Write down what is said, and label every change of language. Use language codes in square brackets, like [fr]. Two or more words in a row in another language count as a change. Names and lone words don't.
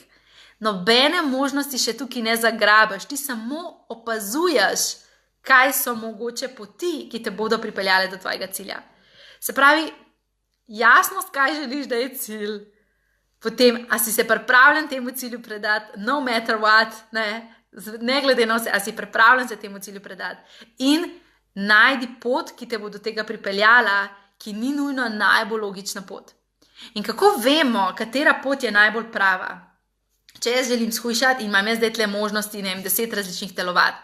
[sl] Nobene možnosti še tukaj ne zagrabiš, ti samo opazuješ, kaj so mogoče poti, ki te bodo pripeljale do tvojega cilja. Se pravi, jasnost, kaj želiš, da je cilj, potem, a si se pripravljen temu cilju predati, [en] no matter what, [sl] ne glede na vse, a si pripravljen se temu cilju predati. In najdi pot, ki te bo do tega pripeljala, ki ni nujno najbolj logična pot. In kako vemo, katera pot je najbolj prava? Če jaz želim shujšati in imam jaz zdaj tle možnosti, 10 različnih telovadb.